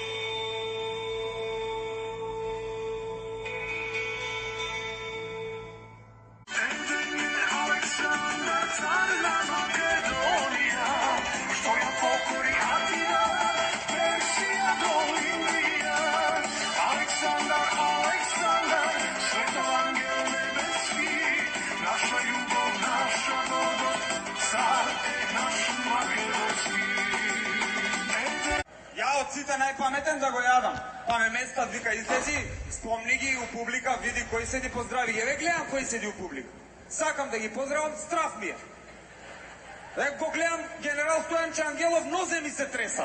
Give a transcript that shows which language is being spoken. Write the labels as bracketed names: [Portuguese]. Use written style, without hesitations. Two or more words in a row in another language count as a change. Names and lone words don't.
[Macedonian] Александар, царна Македонија, што ја покори Атина, Персија до Индија. Александар, Александар, световангел небески, наша љубов, наша доба, цар наш македонски. Ја од сите најпаметен да го јадам. Па ме местат, вика, излези, спомни ги у публика, види кој седи, поздрави. Еве гледам кој седи у публика. Сакам да ги поздравам, страф ми е. Го гледам генерал Стојанче Ангелов, нозе ми се тресат.